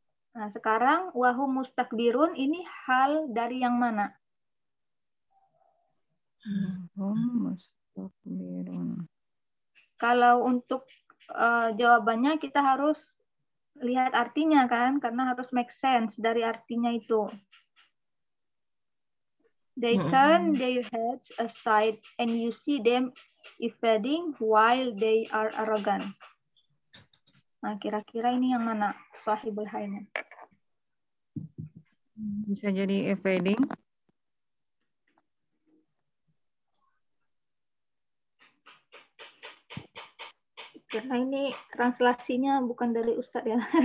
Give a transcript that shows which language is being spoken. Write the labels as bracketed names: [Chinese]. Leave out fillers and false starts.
[Indonesian] Nah, sekarang wahum mustakbirun ini hal dari yang mana? Mustakbirun. Kalau untuk jawabannya kita harus lihat artinya kan, karena harus make sense dari artinya itu. [English] They turn their heads aside and you see them evading while they are arrogant. [Indonesian] Nah, kira-kira ini yang mana sahibul halnya? Bisa jadi evading. Karena ini translasinya bukan dari Ustadz ya.